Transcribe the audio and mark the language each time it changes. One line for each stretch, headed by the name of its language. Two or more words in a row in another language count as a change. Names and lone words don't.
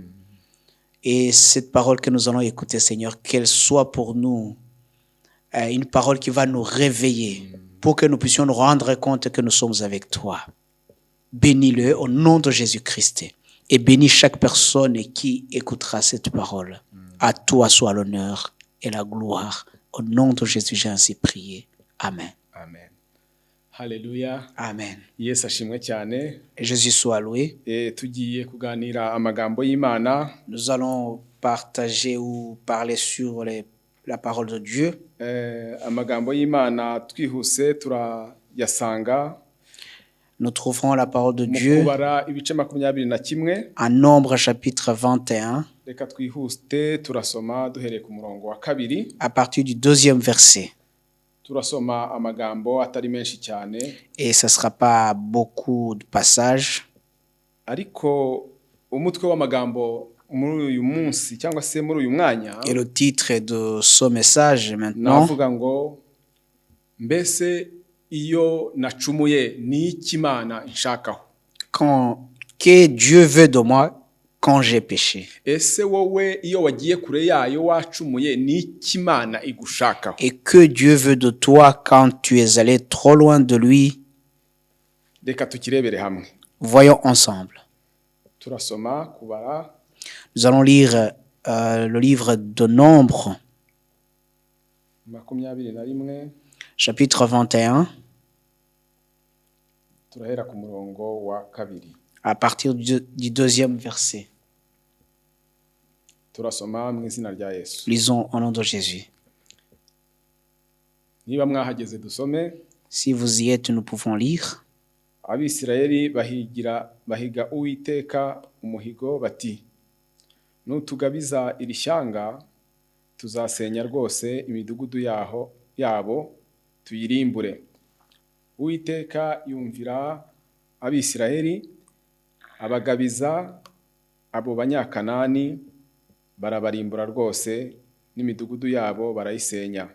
French: Et cette parole que nous allons écouter, Seigneur, qu'elle soit pour nous une parole qui va nous réveiller pour que nous puissions nous rendre compte que nous sommes avec toi. Bénis-le au nom de Jésus-Christ et bénis chaque personne qui écoutera cette parole. À toi soit l'honneur et la gloire. Au nom de Jésus, j'ai ainsi prié. Amen. Amen. Hallelujah. Amen.
Kinyarwanda: Yesu ashimwe cyane.
French: Jésus soit loué.
Kinyarwanda: Tugiye kuganira amagambo y'Imana.
French: Nous allons partager ou parler sur la parole de Dieu.
Kinyarwanda: Amagambo y'Imana twihuse turayasanga.
French: Nous trouverons la parole de Dieu
Kinyarwanda: ibice 21
French: en Nombre chapitre 21.
Kinyarwanda: Reka twihuse turasoma duhereye ku murongo wa 2.
French: À partir du 2e verset.
Kinyarwanda: Turasoma amagambo atari menshi cyane.
French: Et ce ne sera pas beaucoup de passages.
Kinyarwanda: Ariko umutwe w'amagambo muri uyu munsi cyangwa se muri uyu mwanya.
French: Et le titre de ce message maintenant.
Kinyarwanda: Navuga ngo mbese iyo nacumuye ni iki Imana inshakaho.
French: Que Dieu veut de moi, quand j'ai péché.
Kinyarwanda: ese wowe iyo wagiye kure yayo wacumuye n'iki Imana igushakaho?
French: Et que Dieu veut de toi quand tu es allé trop loin de lui?
Kinyarwanda: Reka tukirebere hamwe.
French: Voyons ensemble.
Kinyarwanda: Turasoma kubara
French: Nous allons lire le livre de Nombre, 21, chapitre 21,
Kinyarwanda: turahera ku murongo wa 2.
French: à partir du deuxième verset.
Kinyarwanda: Turasoma mu izina rya Yesu.
French: Lisons au nom de Jésus.
Kinyarwanda: Niba mwahageze dusome.
French: Si vous y êtes, nous pouvons lire.
Kinyarwanda: Abisirayeli bahiga Uwiteka umuhigo bati, nutugabiza iri shyanga tuzasenya rwose imidugudu yabo tuyirimbure. Uwiteka yumvira Abisirayeli, abagabiza abo banyakanani, barabarimbura rwose n'imidugudu yabo barayisenya.